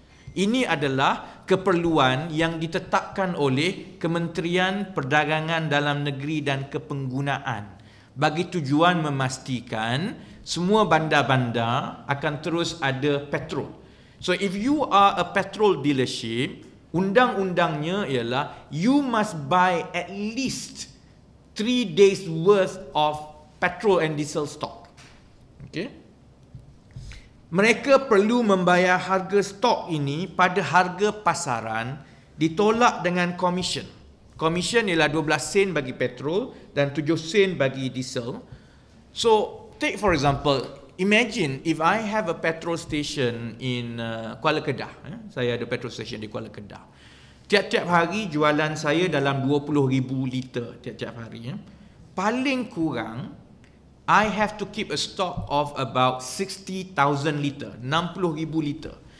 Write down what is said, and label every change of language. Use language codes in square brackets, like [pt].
[ms] Ini adalah keperluan yang ditetapkan oleh Kementerian Perdagangan Dalam Negeri dan Kepenggunaan bagi tujuan memastikan semua bandar-bandar akan terus ada petrol. [en] So if you are a petrol dealership, [ms] undang-undangnya ialah [en] you must buy at least 3 days worth of petrol and diesel stock. [ms] Okay? Mereka perlu membayar harga stok ini pada harga pasaran ditolak dengan komisen. Komisen ialah 12 sen bagi petrol dan 7 sen bagi diesel. [en] So, take for example, imagine if I have a petrol station in Kuala Kedah. [ms] Saya ada petrol station di Kuala Kedah. Tiap-tiap hari jualan saya dalam 20,000 liter tiap-tiap hari. Paling kurang, [en] I have to keep a stock of about 60,000 liter, 60,000 liter.